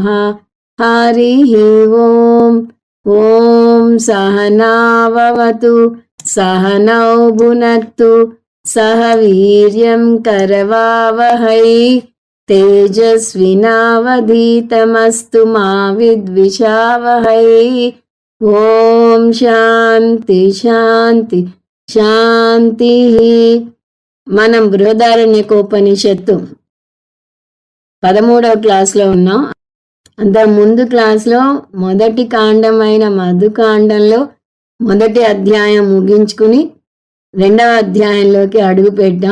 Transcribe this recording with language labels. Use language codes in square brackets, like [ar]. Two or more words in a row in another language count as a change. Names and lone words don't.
[sa] हरिः ओम्। ॐ सहनाववतु सहनौ भुनक्तु सह वीर्यं करवावहै तेजस्विनावधीतमस्तु मा विद्विषावहै। ओं शान्ति शान्ति शान्ति. [te] మనం బృహదారణ్యకోపనిషత్తు 13వ క్లాస్లో ఉన్నాం. అంత ముందు క్లాస్లో మొదటి కాండమైన మధుకాండంలో మొదటి అధ్యాయం ముగించుకుని 2వ అధ్యాయంలోకి అడుగు పెట్టాం.